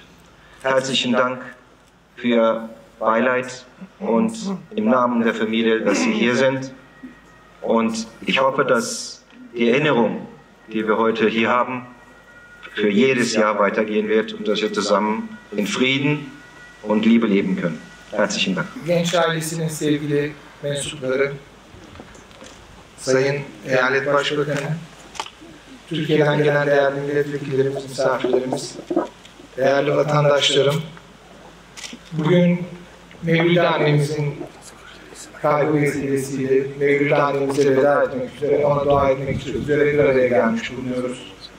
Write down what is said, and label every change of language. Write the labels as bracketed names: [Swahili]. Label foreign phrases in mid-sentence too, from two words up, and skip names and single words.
[German] Herzlichen Dank für Ihr Beileid und im Namen der Familie, dass Sie hier sind. Und ich hoffe, dass die Erinnerung, die wir heute hier haben, für jedes Jahr weitergehen wird und dass wir zusammen in Frieden und Liebe leben können. Herzlichen Dank. [Turkish] Genç ailesinin sevgili mensupları, Sayın Eyalet Başbakanı, Türkiye'den gelen değerli milletvekillerimiz, misafirlerimiz, değerli vatandaşlarım, bugün Mevlüde annemizin kaybı vesilesiyle Mevlüde annemize veda etmek üzere, ona dua etmek üzere bir araya gelmiş bulunuyoruz.